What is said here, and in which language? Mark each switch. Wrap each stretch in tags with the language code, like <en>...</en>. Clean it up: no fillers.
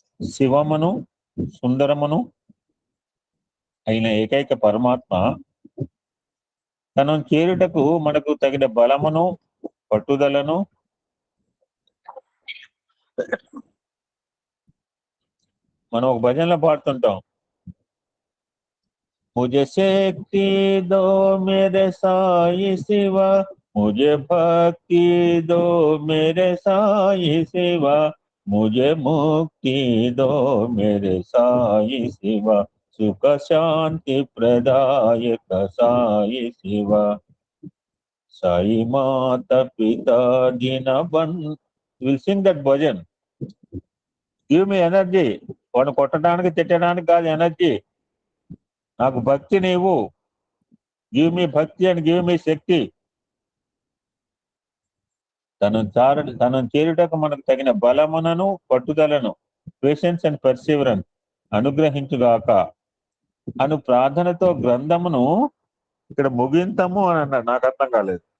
<te>శివమును సుందరమును అయిన ఏకైక పరమాత్మ తనను చేరుటకు మనకు తగిన బలమును పట్టుదలను మనం ఒక భజనలో పాడుతుంటాం.</te> <hi>मुझे शक्ति दो मेरे साई शिवा, मुझे भक्ति दो मेरे साई शिवा, मुझे मुक्ति दो मेरे साई शिवा, सुख शांति प्रदायक साई शिवा, साई माता पिता दीन बन.</hi> <en>We'll sing that bhajan. Give me energy.</en> <te>వాడు కొట్టడానికి తిట్టడానికి కాదు ఎనర్జీ. నాకు భక్తి నీవు.</te> <en>Give me bhakti and give me shakti.</en> <te>తనను చేరుటకు మనకు తగిన బలమునను పట్టుదలను</te> <en>patience and perseverance</en> <te>అనుగ్రహించుగాక అను ప్రార్థనతో గ్రంథమును ఇక్కడ ముగింతము అని అన్నాడు. నాకు అర్థం కాలేదు.</te>